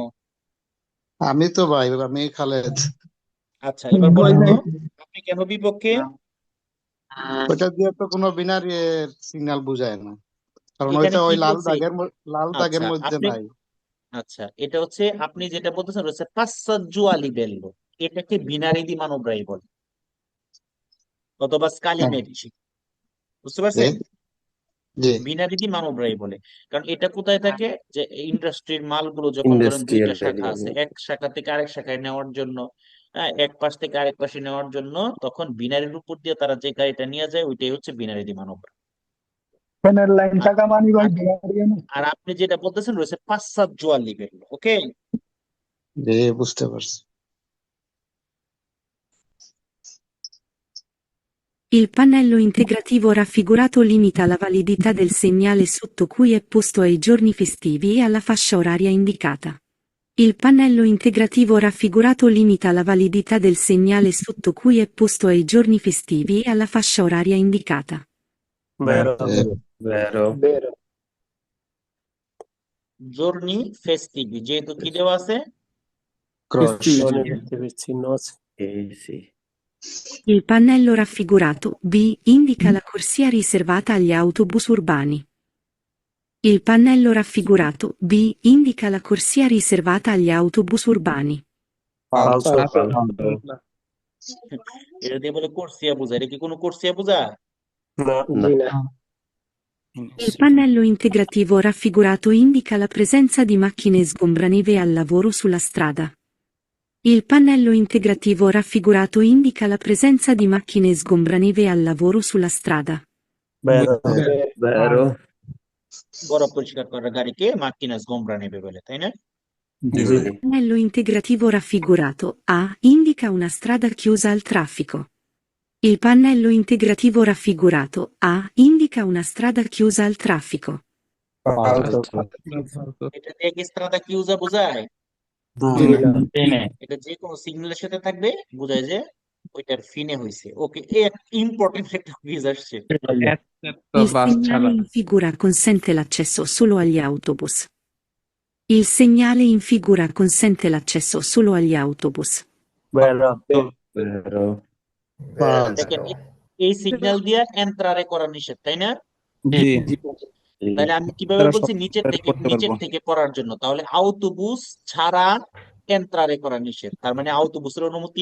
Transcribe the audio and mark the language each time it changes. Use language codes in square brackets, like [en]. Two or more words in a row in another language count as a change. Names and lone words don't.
[bn] আমি তো ভাই আমি খালেদ আচ্ছা, এবার বলেন তো আপনি কেন বিপক্ষে? ওটা দিয়ে তো কোনো বিনারি সিগন্যাল বোঝায় না কারণ এখানে ওইটা কি ওই লাল বলছে? দাগের আচ্ছা, মধ্যে আপনি নাই আচ্ছা, এটা হচ্ছে আপনি যেটা বলতেছেন হচ্ছে [it] passaggio a livello, [bn] এটাকে [it] binari di manovra [bn] বলে, অথবা স্কালি হ্যাঁ মেরচি। বুঝতে জি পারছেন? জি [it] binari di manovra [bn] বলে। কারণ এটা কোথায় থাকে, যে ইন্ডাস্ট্রির মালগুলো যখন ধরেন দুইটা ইন্ডাস্ট্রিয়াল শাখা এরিয়া আছে, এক শাখা থেকে আরেক শাখায় নেওয়ার জন্য, হ্যাঁ, এক পাশ থেকে আরেক পাশে নেওয়ার জন্য, তখন বিনারির উপর দিয়ে তারা যে গাড়িটা নিয়ে যায়, ওইটাই হচ্ছে [it] binari di manovra. [bn] আর আর আপনি যেটা বলতেছেন রয়েছে [it] passaggio a livello, [bn] ওকে? জি বুঝতে পারছি [it] Il pannello integrativo raffigurato limita la validità del segnale sotto cui è posto ai giorni festivi e alla fascia oraria indicata. Il pannello integrativo raffigurato limita la validità del segnale sotto cui è posto ai giorni festivi e alla fascia oraria indicata. বেরো, বেরো বেরো। giorni festivi, [bn] যেহেতু কি দেওয়া আছে? ক্রস চিহ্ন আছে। [it] sì. Il pannello raffigurato B indica la corsia riservata agli autobus urbani. Il pannello raffigurato B indica la corsia riservata agli autobus urbani. falso, [bn] এটা দিয়ে বলে কোর্সিয়া বোঝায়, এটা কি কোনো কোর্সিয়া বোঝায়? না জি না। [it] Il pannello integrativo raffigurato indica la presenza di macchine sgombraneve al lavoro sulla strada. Il pannello integrativo raffigurato indica la presenza di macchine sgombraneve al lavoro sulla strada. বেরো, বেরো [bn] বরফ পরিষ্কার করার গাড়িকে [it] macchina sgombra neve [bn] বলে, তাই না? জি [it] Il pannello integrativo raffigurato A indica una strada chiusa al traffico. Il pannello integrativo raffigurato A indica una strada chiusa al traffico. falso, [bn] এটা দিয়ে কি [it] strada chiusa [bn] বোঝায়? ফিনে, এটা যে কোনো সিগন্যালের সাথে থাকবে, বোঝায় যে ওইটার ফিনে হইছে। ওকে, ইম্পর্টেন্ট একটা কুইজ আসছে। [it] Il segnale in figura consente l'accesso solo agli autobus. Il segnale in figura consente l'accesso solo agli autobus. বেরো, বেরো [bn] দেখেন, এই সিগন্যাল দিয়ে এন্ট্রারে করা নিষেধ, তাই না? জি তাহলে আমি কিভাবে তারা বলছি সব করতে নিচের পারবো। থেকে পড়ার জন্য, তাহলে আউটোবুস ছাড়া এন্ত্রারে করা নিষেধ, তার মানে আউটোবুসের অনুমতি,